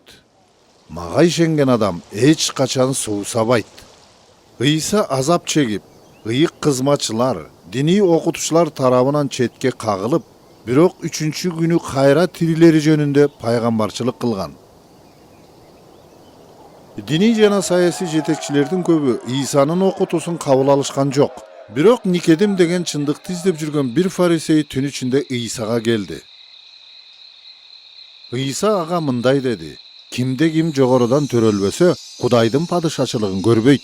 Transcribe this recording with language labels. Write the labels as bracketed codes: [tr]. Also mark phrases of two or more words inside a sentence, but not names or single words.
[ky] Мага ишенген адам эч качан суусабайт." Ыйса азап чегип, ыйык кызматчылар, диний окутуучулар тарабынан четке кагылып, бирок 3-чү күнү кайра тирилери жөнүндө пайгамбарчылык кылган. Дини жана саясий жетекчилердин көбү Исанын окутуусун кабыл алышкан жок. Бирок Никедим деген чындыкты издеп жүргөн бир фарисей түн ичинде Исага келди. Иса ага мындай деди: Кимде ким жогорудан төрөлбөсө, Кудайдын падышачылыгын көрбөйт.